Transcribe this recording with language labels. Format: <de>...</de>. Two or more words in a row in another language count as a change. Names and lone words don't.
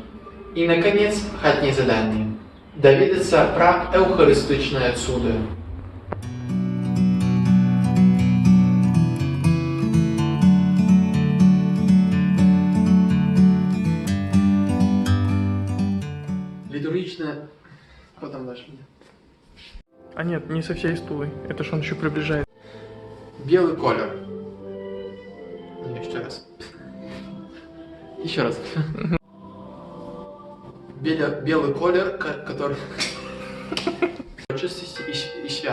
<be>І, наконец, хатняе заданне – даведацца пра эўхарыстычныя цуды.</be> <ru>Литургичное... Потом дашь мне. А нет, не со всей стулой. Это ж он еще приближает. Белый колер. Еще раз. Еще раз. Белый колер, который чистости и свята.</ru>